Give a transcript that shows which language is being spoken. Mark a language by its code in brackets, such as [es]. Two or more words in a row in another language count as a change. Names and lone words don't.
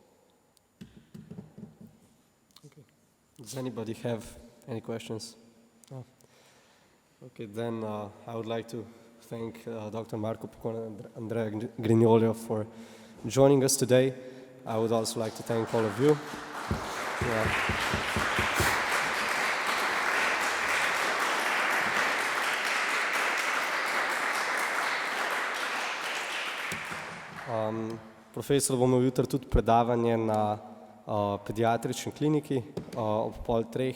[en] Okay. Does anybody have any questions? No. Okay, then I would like to thank Dr. Marko Pokorn and Andrea Grignoliom for joining us today. I would also like to thank all of you. [sl] Profesor bomo jutri tudi predavanje na pediatrični kliniki ob 2:30.